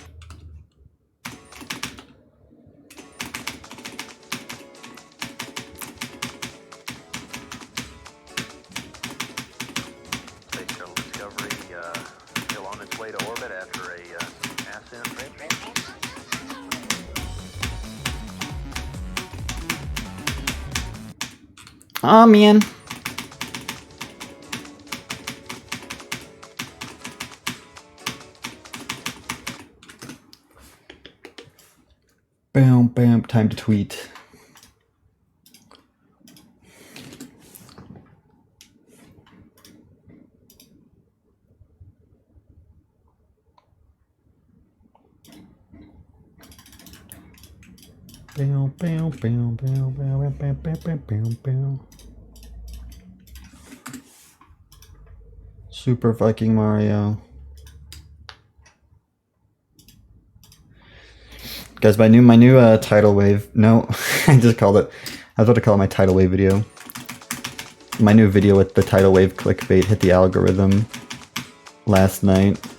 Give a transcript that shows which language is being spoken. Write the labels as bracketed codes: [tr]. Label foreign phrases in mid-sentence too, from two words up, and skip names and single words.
[en] Space Shuttle Discovery still on its way to orbit after a ascent. Aw, man. Bam, bam, time to tweet. Bam, bam, bam, bam, bam, bam, bam, bam, bam, bam. Super fucking Mario. Guys, my new tidal wave. No, I just called it. I was about to call it my tidal wave video. My new video with the tidal wave clickbait hit the algorithm last night.